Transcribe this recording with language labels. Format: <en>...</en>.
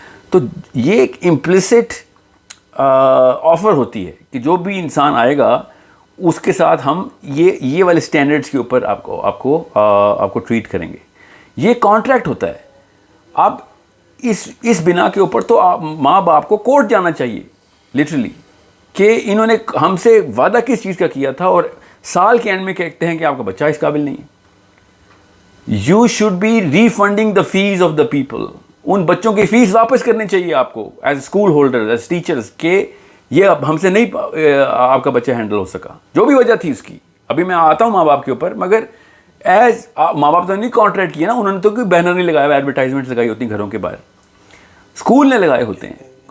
<ur>تو یہ ایک امپلیسٹ آفر ہوتی ہے کہ جو بھی انسان آئے گا اس کے ساتھ ہم یہ والے اسٹینڈرڈس کے اوپر آپ کو ٹریٹ کریں گے. یہ کانٹریکٹ ہوتا ہے. اب اس بنا کے اوپر تو ماں باپ کو کورٹ جانا چاہیے لٹرلی کہ انہوں نے ہم سے وعدہ کس چیز کا کیا تھا اور سال کے اینڈ میں کہتے ہیں کہ آپ کا بچہ اس قابل نہیں ہے.</ur> <en>You should be refunding the fees of the people.</en> <ur>ان بچوں کی فیس واپس کرنی چاہیے آپ کو</ur> <en>as school holder as teachers</en> <ur>کہ یہ اب ہم سے نہیں آپ کا بچہ ہینڈل ہو سکا, جو بھی وجہ تھی اس کی. ابھی میں آتا ہوں ماں باپ کے اوپر, مگر ایز ماں باپ تو نہیں کانٹریکٹ کیا نا, انہوں نے تو کوئی بینر نہیں لگایا, ایڈورٹائزمنٹ لگائی ہوتی ہیں گھروں کے باہر, اسکول نے لگائے ہوتے ہیں.</ur>